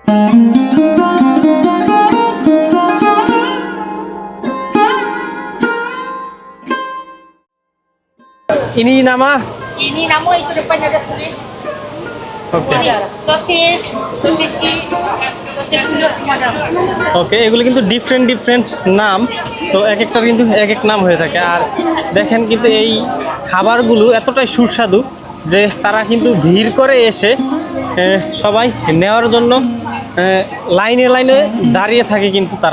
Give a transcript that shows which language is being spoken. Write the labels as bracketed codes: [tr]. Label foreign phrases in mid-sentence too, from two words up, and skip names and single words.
[ms] Ini nama? Ini nama itu depan ada tulis. Oke. Sosis, sosisi, sosis pulut semua dalam. [bn] ওকে, এগুলো কিন্তু [en] different different [bn] নাম, তো এক একটার কিন্তু এক এক নাম হয়ে থাকে। আর দেখেন কিন্তু এই খাবারগুলো এতটাই সুস্বাদু যে তারা কিন্তু ভিড় করে এসে সবাই নেওয়ার জন্য লাইনে লাইনে দাঁড়িয়ে থাকে কিন্তু তারা।